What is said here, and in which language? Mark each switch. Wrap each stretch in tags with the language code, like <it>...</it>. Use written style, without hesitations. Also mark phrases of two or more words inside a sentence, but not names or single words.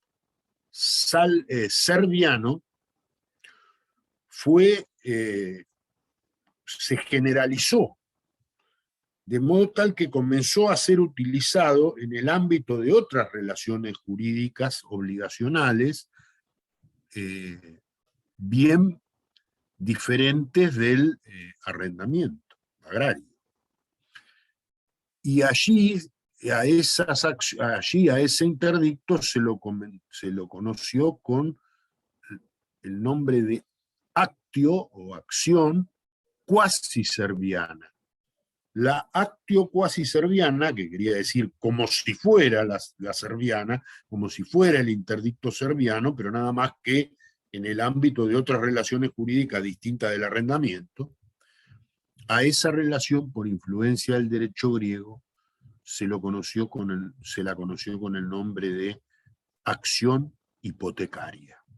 <es>serviano se generalizó, de modo tal que comenzó a ser utilizado en el ámbito de otras relaciones jurídicas obligacionales, bien diferentes del arrendamiento agrario. Y allí a ese interdicto se lo conoció con el nombre de actio o acción</es> <la>quasi serviana.</la> <es>La</es> <la>actio quasi serviana,</la> <es>que quería decir como si fuera la serviana, como si fuera el interdicto serviano, pero nada más que en el ámbito de otras relaciones jurídicas distintas del arrendamiento, a esa relación, por influencia del derecho griego, se la conoció con el nombre de acción hipotecaria.</es>